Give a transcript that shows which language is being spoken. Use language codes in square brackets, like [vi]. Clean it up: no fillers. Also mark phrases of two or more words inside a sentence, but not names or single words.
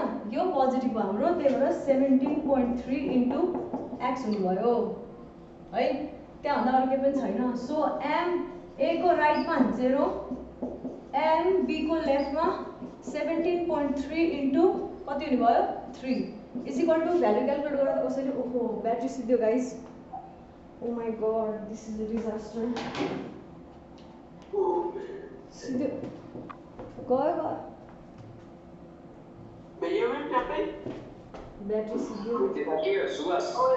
[ne] यो पोजिटिभ हो हाम्रो त्यही भएर 17.3 इन्टु x हुने भयो है त्यहाँ भन्दा अरु के पनि छैन सो m a को राइटमा 0 m b को लेफ्टमा 17.3 इन्टु कति हुने भयो 3 [en] is equal to [ne] भ्यालु क्याल्कुलेट गर्दा कसरी ओहो ब्याट्री सिद्धियो गाइस [en] oh my God this is a disaster [ne] सिद्धियो गयो [hi] भैया मैं क्या पे [ne] ब्याट्री सिद्धियो के सुवास